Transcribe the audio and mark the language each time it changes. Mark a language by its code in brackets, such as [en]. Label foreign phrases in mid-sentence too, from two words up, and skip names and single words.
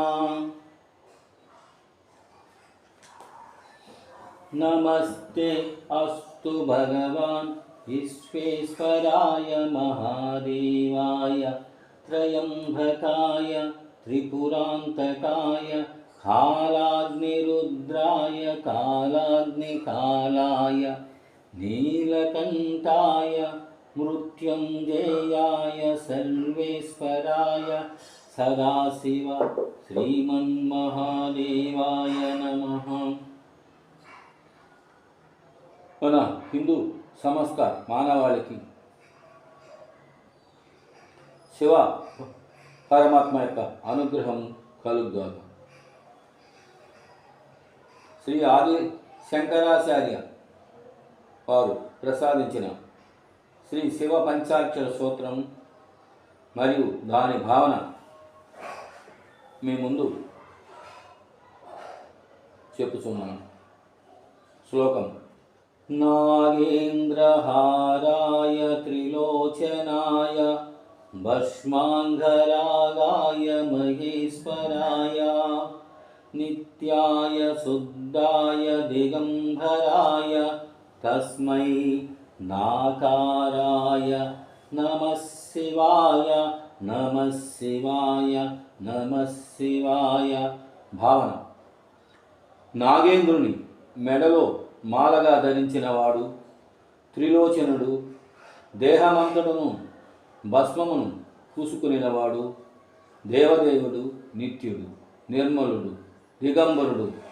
[sa] नमस्ते अस्तु भगवान् विश्वेश्वराय महादेवाय त्रयंबकाय त्रिपुरांतकाय कालाग्निरुद्राय कालाग्निकालाय नीलकंठाय मृत्युंजयाय सर्वेश्वराय सदाशिव श्रीमन्महादेवाय नमः। [te] మన హిందూ సమస్త మానవాళికి శివ పరమాత్మ యొక్క అనుగ్రహం కలుగుగాక. శ్రీ ఆది శంకరాచార్య వారు ప్రసాదించిన శ్రీ శివ పంచాక్షర స్తోత్రం మరియు దాని భావన మీ ముందు చెప్పుచున్నాను. శ్లోకం: [sa] नागेन्द्रहाराय त्रिलोचनाय भस्मांगरागाय महेश्वराय नित्याय शुद्धाय दिगंबराय तस्मै नाकाराय नमः शिवाय नमः शिवाय नमः शिवाय. [te] భావన: నాగేంద్రుని మెడలో మాలగా ధరించినవాడు, త్రిలోచనుడు, దేహమంతటను భస్మమును పూసుకునినవాడు, దేవదేవుడు, నిత్యుడు, నిర్మలుడు, దిగంబరుడు,